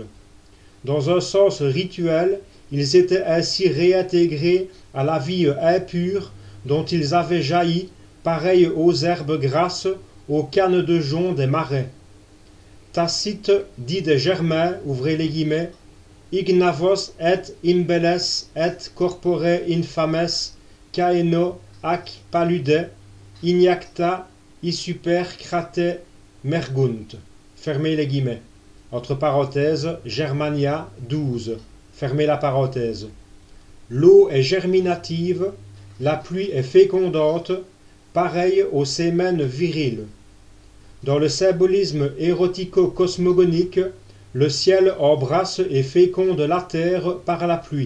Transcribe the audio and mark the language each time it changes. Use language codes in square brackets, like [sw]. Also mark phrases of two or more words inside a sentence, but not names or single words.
[fr] Dans un sens rituel, ils étaient ainsi réintégrés à la vie impure dont ils avaient jailli, pareil aux herbes grasses, aux cannes de jonc des marais. Tacite dit des Germains, ouvrez les guillemets, [la] Ignavos et imbelles et corpore infames caeno ac palude ignacta isuper crate mergunt. [fr] Fermez les guillemets. Entre parenthèses, Germania 12. Fermez la parenthèse. L'eau est germinative, la pluie est fécondante, pareil aux sémènes viriles. Dans le symbolisme érotico-cosmogonique, le ciel embrasse et féconde la terre par la pluie.